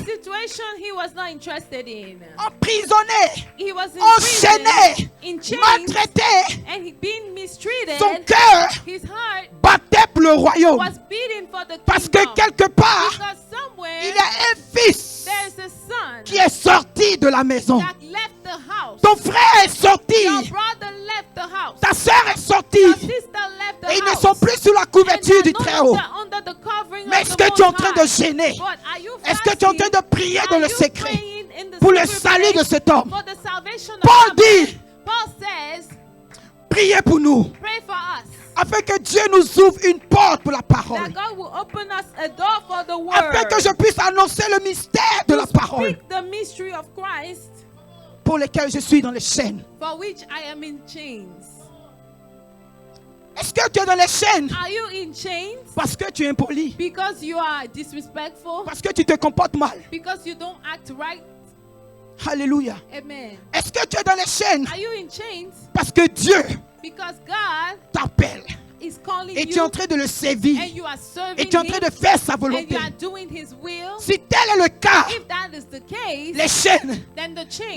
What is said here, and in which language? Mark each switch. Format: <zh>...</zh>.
<en>Situation he was not interested in.</en> <fr>Emprisonné,</fr> <en>He was in</en> <fr>enchaîné,</fr> <en>prison, in chains,</en> <fr>maltraité.</fr> <en>and he being mistreated.</en> <fr>Son cœur</fr> <en>His heart</en> <fr>battait pour le royaume.</fr> <en>was beating for the</en> <fr>Parce que</fr> <en>kingdom.</en> <fr>quelque part,</fr> <en>Because somewhere</en> <fr>il y a un fils</fr> <en>there's a son</en> <fr>qui est sorti de la maison.</fr> <en>that left the house.</en> <fr>Ton frère est sorti.</fr> <en>Your brother left the house.</en> <fr>Ta soeur est sortie.</fr> <en>Your sister left the</en> <fr>Et ils ne</fr> <en>house.</en> <fr>sont plus sous la</fr> <en>And</en> <fr>couverture</fr> <en>they're</en> <fr>du</fr> <en>no</en> <fr>Très-Haut.</fr> <en>longer under the covering</en> <fr>Mais</fr> <en>of</en> <fr>est-ce</fr> <en>the</en> <fr>que tu es en</fr> <en>Most</en> <fr>train de</fr> <en>High.</en> <fr>gêner?</fr> <en>But are you</en> <fr>Est-ce que tu es en train de prier dans le</fr> <en>Are you</en> <fr>secret</fr> <en>praying in the</en> <fr>pour le</fr> <en>secret</en> <fr>salut de</fr> <en>place</en> <fr>cet homme?</fr> <en>for the salvation of</en> <fr>Paul</fr> <en>that</en> <fr>dit,</fr> <en>man? Paul says,</en> <fr>priez pour nous,</fr> <en>pray for us.</en> <fr>afin que Dieu nous ouvre une porte pour la parole.</fr> <en>That God will open us a door for the word.</en> <fr>Afin que je puisse annoncer le mystère de</fr> <en>to</en> <fr>la parole</fr> <en>speak the mystery of Christ,</en> <fr>pour lequel je suis dans les chaînes.</fr> <en>for which I am in chains.</en> <fr>Est-ce que tu es dans les chaînes</fr> <en>Are you in chains</en> <fr>parce que tu es impoli,</fr> <en>because you are disrespectful?</en> <fr>parce que tu te comportes mal?</fr> <en>Because you don't act right?</en> <fr>Alléluia.</fr> <en>Amen.</en> <fr>Est-ce que tu es dans les chaînes</fr> <en>Are you in chains</en> <fr>parce que Dieu</fr> <en>because God</en> <fr>t'appelle</fr> <en>is calling</en> <fr>et tu es en</fr> <en>you</en> <fr>train de le servir</fr> <en>and you are serving</en> <fr>et tu es en train</fr> <en>Him</en> <fr>de faire sa</fr> <en>and</en> <fr>volonté?</fr> <en>you are doing His will?</en> <fr>Si tel est le cas,</fr> <en>If that is the case,</en> <fr>les chaînes</fr> <en>then the chains</en>